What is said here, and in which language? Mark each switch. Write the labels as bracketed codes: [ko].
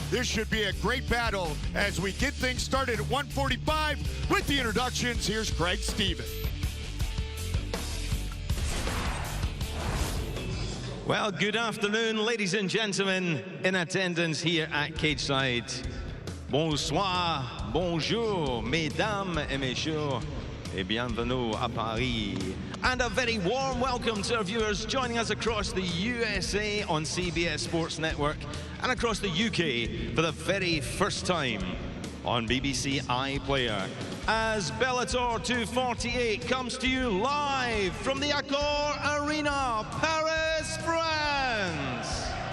[en] This should be a great battle as we get things started at 145 with the introductions. Here's Craig Stevens. Well, good afternoon, ladies and gentlemen in attendance here at Cageside. [fr] Bonsoir, bonjour, mesdames et messieurs, et bienvenue à Paris. [en] And a very warm welcome to our viewers joining us across the USA on CBS Sports Network and across the UK for the very first time on BBC iPlayer. As Bellator 248 comes to you live from the Accor Arena, Paris, France.